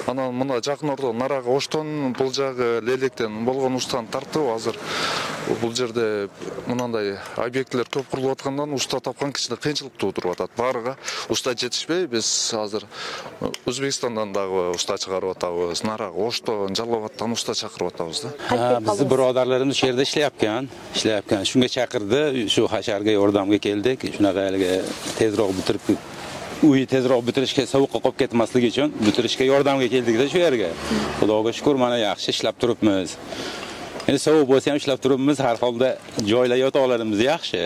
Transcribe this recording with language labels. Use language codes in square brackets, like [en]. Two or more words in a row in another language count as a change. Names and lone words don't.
[ky] Анан мына жакын ордо нарагы Оштон, бул жагы Лелектен болгон устаны тартып азыр бул жерде мынандай объектилер көп курулуп аткандан уста тапкан кичине кыйынчылык туудуруп атат. Баарыга уста жетишпей, биз азыр Өзбекстандан дагы уста чыгарып атабыз. Нарагы Оштон, Жалал Абадтан уста чакырып атабыз да. [uz] Bizni birodarlarimiz shu yerda ishlayapkan. Shunga chaqirdi, shu hasharga yordamga keldik. Shunaqa tezroq bitirib uyi tezroq bitirishga, sovuqqa qolib ketmasligi uchun bitirishga yordamga keldik-da shu yerga. Xudoga shukr, mana yaxshi ishlab turibmiz. Endi sovuq bo'lsa ham ishlab turibmiz, har holda joylar yotoqlarimiz yaxshi.